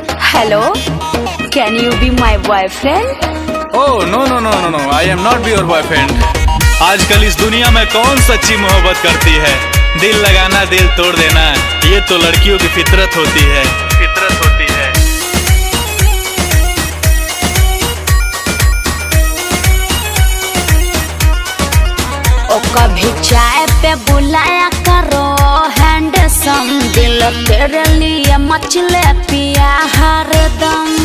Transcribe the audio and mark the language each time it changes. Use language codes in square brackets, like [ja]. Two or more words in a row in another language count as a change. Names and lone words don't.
[en] Hello, can you be my boyfriend? Oh no no no no no, I am not your boyfriend. [hi] आजकल इस दुनिया में कौन सच्ची मोहब्बत करती है? दिल लगाना दिल तोड़ देना, ये तो लड़कियों की फितरत होती है। ओ कभी चाय पे बुलाया करो हैंडसम, दिल तेरे लिए मचले पिया हरदम।